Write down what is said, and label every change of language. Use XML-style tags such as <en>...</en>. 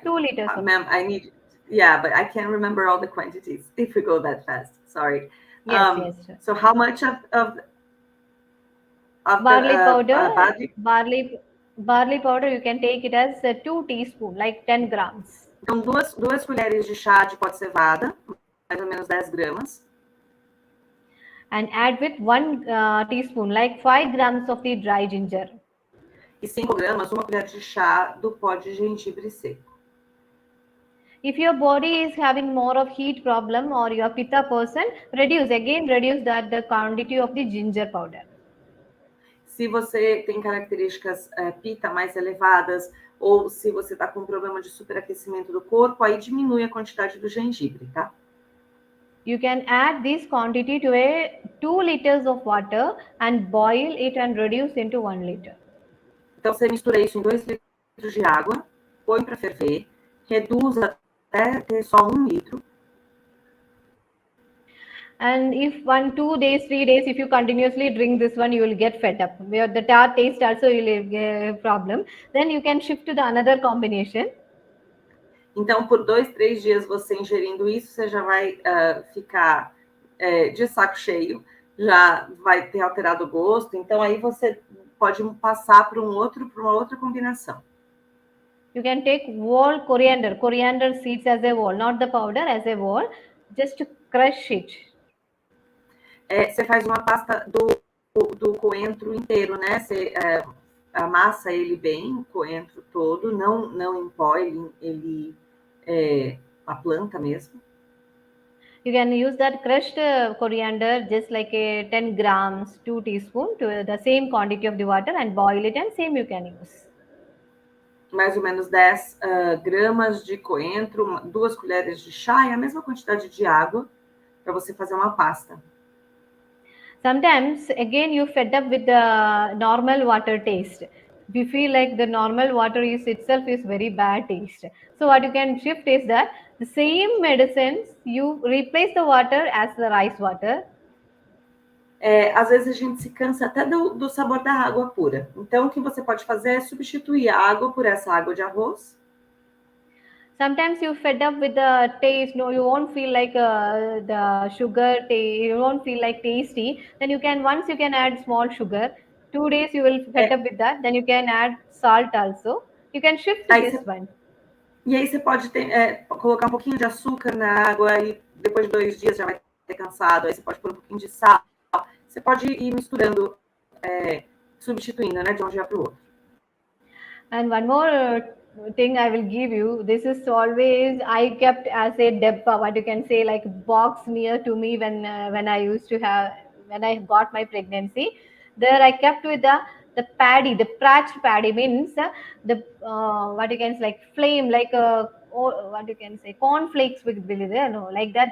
<en>2 liters. Ma'am, but I can't remember all the quantities if we go that fast. Sorry. Yes. So how much of barley powder? Barley powder, you can take it as 2 teaspoons, like 10 grams.</en> <pt>Então, duas colheres de chá de pó de cevada, mais ou menos 10 gramas.</pt> <en>And add with 1 teaspoon, like 5 grams of the dry ginger.</en> <pt>E 5 gramas, uma colher de chá do pó de gengibre seco.</pt> <en>If your body is having more of heat problem or you are pitta person, reduce the quantity of the ginger powder.</en> <pt>Se você tem características pitta mais elevadas, ou se você está com problema de superaquecimento do corpo, aí diminui a quantidade do gengibre, tá?</pt> <en>You can add this quantity to 2 liters of water and boil it and reduce into 1 liter.</en> <pt>Então, você mistura isso em 2 litros de água, põe para ferver, reduz até ter só 1 litro.</pt> <en>And if 1, 2 days, 3 days, if you continuously drink this one, you will get fed up. Where the tart taste also will get a problem. Then you can shift to the another combination.</en> <pt>Então, por 2, 3 dias você ingerindo isso, você já vai ficar de saco cheio, já vai ter alterado o gosto. Então, aí você pode passar para uma outra combinação.</pt> <en>You can take whole coriander seeds as a whole, not the powder, as a whole, just to crush it.</en> <pt>Você faz uma pasta do coentro inteiro, né? Você amassa ele bem, o coentro todo, não em pó, ele a planta mesmo.</pt> <en>You can use that crushed coriander, just like 10 grams, 2 teaspoons, to the same quantity of the water and boil it, and same you can use.</en> <pt>Mais ou menos 10 gramas de coentro, 2 colheres de chá e a mesma quantidade de água para você fazer uma pasta.</pt> <en>Sometimes, again, you fed up with the normal water taste. If you feel like the normal water itself is very bad taste. So what you can shift is that the same medicines, you replace the water as the rice water.</en> <pt>Às vezes a gente se cansa até do sabor da água pura. Então, o que você pode fazer é substituir a água por essa água de arroz.</pt> <en>Sometimes you fed up with the taste. No, you won't feel like the sugar. You won't feel like tasty. Then you can once you can add small sugar. 2 days you will fed up with that. Then you can add salt also. You can shift to this one.</en> <pt>E aí você pode colocar um pouquinho de açúcar na água e depois de 2 dias já vai ter cansado. Aí você pode pôr um pouquinho de sal. Você pode ir misturando, substituindo, né, de um dia para o outro.</pt> <en>And one more thing I will give you. This is always I kept as a debba, what you can say, like box near to me when I used to have when I got my pregnancy. There I kept with the paddy, the pratch paddy means the what you can say, like flame, like what you can say, cornflakes with there, no, like that.</en>